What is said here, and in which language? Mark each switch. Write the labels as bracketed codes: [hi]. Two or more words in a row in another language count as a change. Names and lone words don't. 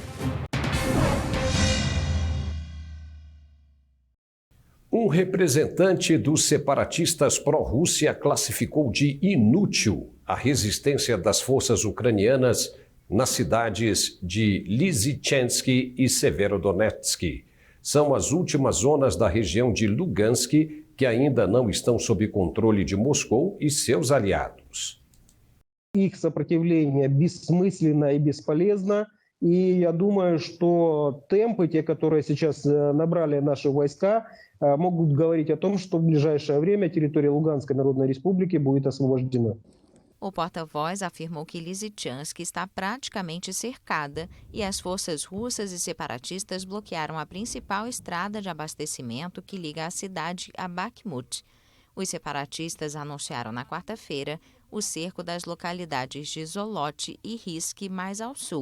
[pt] Um representante dos separatistas pró-Rússia classificou de inútil a resistência das forças ucranianas nas cidades de Lysychansk e Severodonetsk. São as últimas zonas da região de Lugansk que ainda não estão sob controle de Moscou e seus aliados. [ru] Их сопротивление бессмысленно и бесполезно. И я думаю, что темпы, те, которые сейчас набрали наши войска, могут говорить о том, что в ближайшее время территория Луганской Народной Республики будет освобождена. [pt] O porta-voz afirmou que Lysychansk está praticamente cercada e as forças russas e separatistas bloquearam a principal estrada de abastecimento que liga a cidade a Bakhmut. Os separatistas anunciaram na quarta-feira o cerco das localidades de Zolot e Risk mais ao sul.